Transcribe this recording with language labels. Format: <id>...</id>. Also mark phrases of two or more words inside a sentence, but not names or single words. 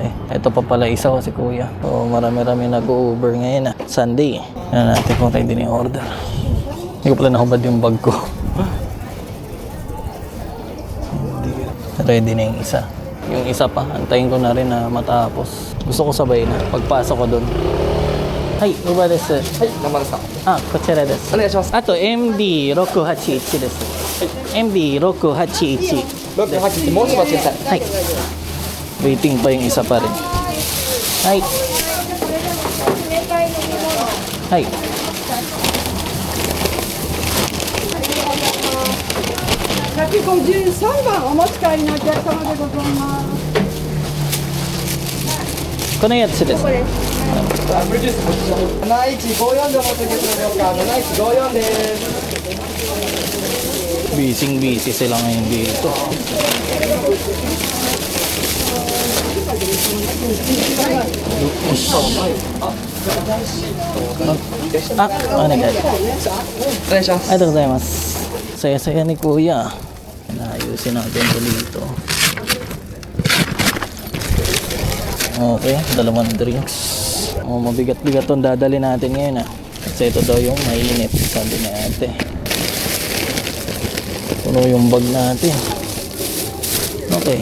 <tl>Ito pa pala isa ko si kuya. So marami-rami nag-Uber ngayon ah. Sunday eh. Yan natin kung ready na yung order. Hindi ko pala nakubad yung bag ko. Ready na yung isa. Yung isa pa, antayin ko na rin na matapos. Gusto ko sabay na. Pagpasok ko doon.</tl> <ja>はい、ウーバーです. はい、なまですか? こちらです. Onegaishimasu. あと、MD681です. MD681. 681、もう一つお待ちください。</ja> <tl>はい。Waiting pa yung isa pa rin.</tl> <ja>Hai. Hai. 253番お持ち帰りのお客様でございます。このやつです。 7154でお持ち受け取れますか。7154です。</ja> <tl>Busy sila ngayon dito. Ano ka?</tl> <ja>お願いします。</ja> <tl>ありがとうございます。Saya-saya ni Kuya. Naayusin natin ito dito. Okay, dalawang drinks. Oh, mabigat-bigat itong dadali natin ngayon ah. Kasi ito daw yung mainit, sabi ni ate. Puno yung bag natin. Okay.</tl>